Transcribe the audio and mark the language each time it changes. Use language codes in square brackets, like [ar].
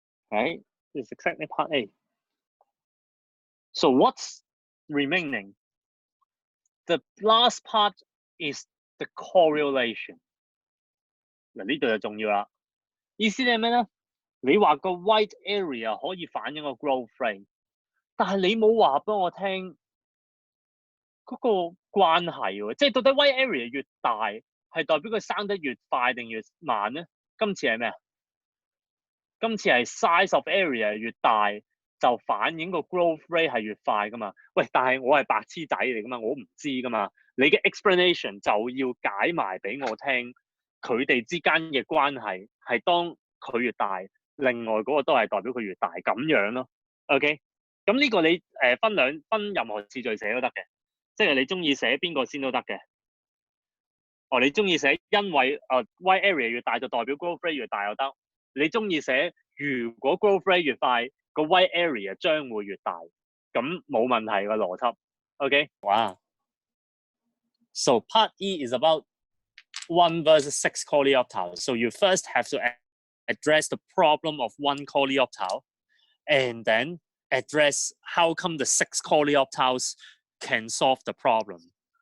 [en] Right? This is exactly part A. So what's remaining? The last part is the correlation. [yue] 嗱呢度就重要啦。意思係咩咧？你話個 white area 可以反映個 growth rate，但係你冇話俾我聽嗰個關係喎，即係到底 white area 越大係代表佢生得越快定越慢咧？今次係咩啊？今次係 [en] size of area [yue] 越大就反映個 growth rate 係越快噶嘛？喂，但係我係白痴仔嚟噶嘛，我唔知噶嘛。你嘅 explanation 就要解埋俾我聽，佢哋之間嘅關係係當佢越大，另外嗰個都係代表佢越大咁樣咯。 OK，咁呢個你分任何次序寫都得嘅，即係你中意寫邊個先都得嘅。哦，你中意寫因為white area 越大就代表 growth rate 越大又得。你中意寫如果 growth rate 越快，個 white area 將會越大，咁冇問題個邏輯。 OK， 哇。 [en] So part E is about 1 versus 6 coleoptile. So you first have to address the problem of 1 coleoptile, and then address how come the 6 coleoptiles can solve the problem.